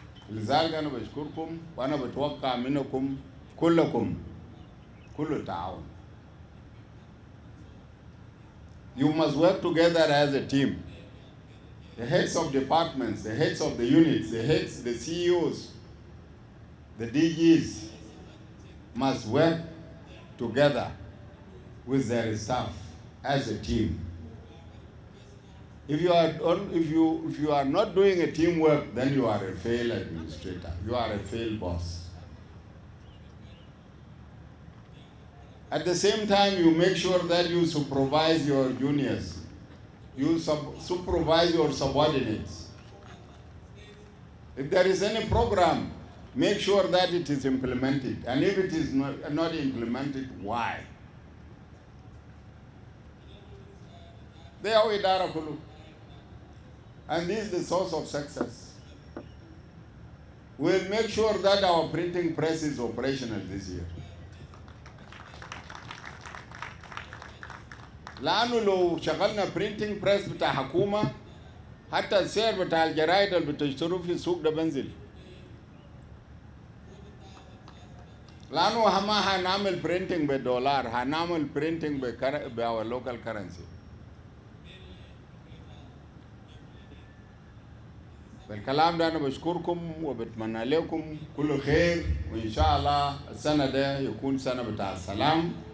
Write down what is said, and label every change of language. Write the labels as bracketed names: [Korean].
[Arabic] لذلك أنا بشكركم وأنا بتوقع منكم كلكم كل التعاون. [English] You must work together as a team. The heads of departments, the heads of the units, the CEOs, the DGs must work together with their staff as a team. If you are not doing a teamwork, then you are a failed administrator. You are a failed boss. At the same time, you make sure that you supervise your juniors. You supervise your subordinates. If there is any program, make sure that it is implemented. And if it is not implemented, why? They are [Arabic] idara kulu. [English] And this is the source of success. We'll make sure that our printing press is operational this year. [Arabic] لأنه لو شغلنا printing press بتاع حكومة حتى السعر بتاع الجرايد اللي بتشتروا في السوق ده بنزل. لأنه ما هنعمل printing بالدولار هنعمل [English] printing our local currency. [Arabic] بالكلام ده أنا بشكركم وبتمنى لكم كل خير وإن شاء الله السنة ده يكون سنة بتاع السلام.